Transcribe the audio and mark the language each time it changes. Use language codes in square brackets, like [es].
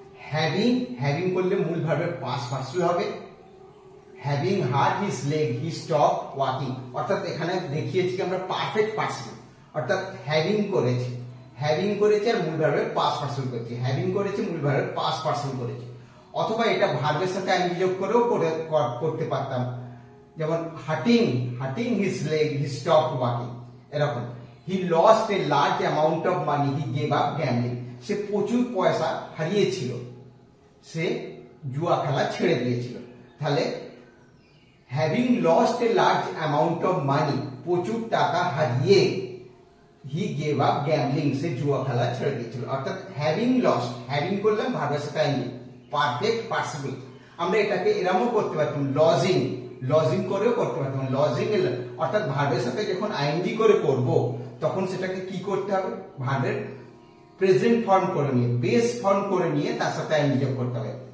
[bn] Having, having করলে মূল ভার্বের পাস্ট পার্সিপল হবে। [en] having hurt his leg he stop walking, [bn] অর্থাৎ এখানে দেখিয়েছি আমরা পারফেক্ট পার্সিপল, অর্থাৎ হ্যাভিং করেছে, হ্যাভিং করেছে আর মূল ভার্বের পাস্ট পার্সিপল করেছে। হ্যাভিং করেছে, মূল ভার্বের পাস্ট পার্সিপল করেছে। অথবা এটা ভার্বের সাথে আইএনজি যোগ করেও করতে পারতাম, যেমন hurting, [en] hurting his leg he stop walking, [bn] এরকম। [en] He lost a large amount of money. He gave up gambling. [bn] সে প্রচুর পয়সা হারিয়েছিল, সে জুয়া খেলা ছেড়ে দিয়েছিল। তাহলে [en] having lost a large amount of money, [bn] প্রচুর টাকা হারিয়ে, [en] he gave up gambling, [bn] সে জুয়া খেলা ছেড়ে দিয়েছিল। অর্থাৎ having lost, having করলাম ভার্বের সাথে আইএনজি, পারফেক্ট পার্টিসিপল। আমরা এটাকে এরকমও করতে পারতাম, লজিং, লজিং করেও করতে পারতাম। লজিং অর্থাৎ ভার্বের সাথে যখন আইএনজি করে করব তখন সেটাকে কি করতে হবে? ভার্বের প্রেজেন্ট ফর্ম করে নিয়ে, বেস ফর্ম করে নিয়ে তার সাথে আইএনজি যোগ করতে হবে।